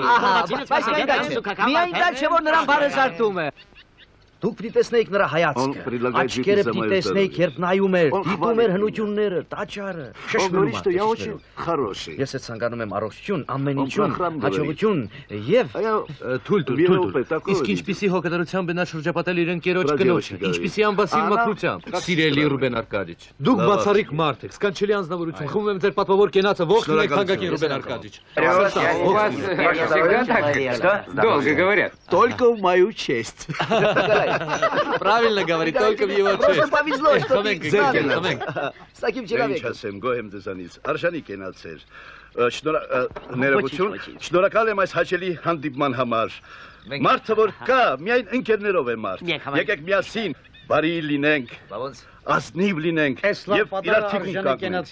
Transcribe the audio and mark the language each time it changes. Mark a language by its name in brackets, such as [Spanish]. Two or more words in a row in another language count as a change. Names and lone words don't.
[Armenian] Միայն դա չէ որ նրան բարեզարդում է։ Դուք պիտի տեսնեիք նրա հայացքը, աչքերը պիտի տեսնեիք, երբ նայում էր, դիտում էր հնությունները, տաճարը, շշմում։ Ես ցանկանում եմ առողջություն, ամեն ինչում, հաջողություն եւ թույլ։ Իսկ ինչպիսի հոգատարությամբ բնա շրջապատել իր ընկերոջ կնոջը, ինչպիսի անբասիլ մաքրությամբ։ Սիրելի Ռուբեն Արկադիչ, դուք բացառիկ մարդ եք, սկանչելի անձնավորություն, խմում եմ ձեր պատվավոր կենացը, ողջ լինեք թանկագին Ռուբեն Արկադիչ։ [Russian] Долго говорят. Только в мою честь. Правильно говорит, только в его честь. Просто повезло, что ты [Armenian] Խմենք։ [Russian] с таким человеком։ [Armenian] Ինչ ասեմ, գոհ եմ ձեզանից։ Արժանի կենացեր։ Ներողություն, շնորհակալ եմ այս հաճելի հանդիպման համար։ Մարդը որ կա, միայն ընկերներով է մարդ։ Եկեք միասին բարի լինենք, ազնիվ լինենք եւ իրար թիկուն կանգնենք։